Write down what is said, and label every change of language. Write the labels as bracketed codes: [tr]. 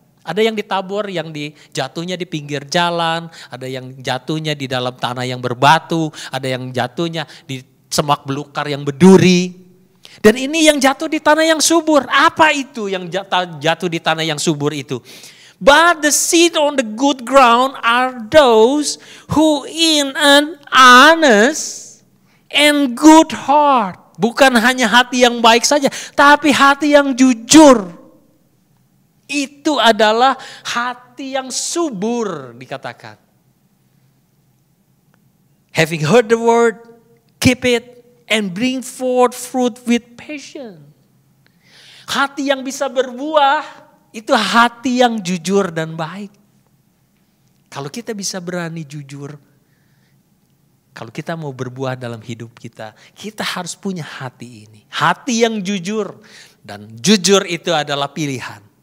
[id] Ada yang ditabur, yang jatuhnya di pinggir jalan, ada yang jatuhnya di dalam tanah yang berbatu, ada yang jatuhnya di semak belukar yang berduri. Dan ini yang jatuh di tanah yang subur. Apa itu yang jatuh di tanah yang subur itu? [en] But the seed on the good ground are those who in an honest and good heart. [id] Bukan hanya hati yang baik saja, tapi hati yang jujur. Itu adalah hati yang subur dikatakan. [en] Having heard the word, keep it and bring forth fruit with patience. [id] Hati yang bisa berbuah. Itu hati yang jujur dan baik. Kalau kita bisa berani jujur, kalau kita mau berbuah dalam hidup kita, kita harus punya hati ini. Hati yang jujur. Dan jujur itu adalah pilihan.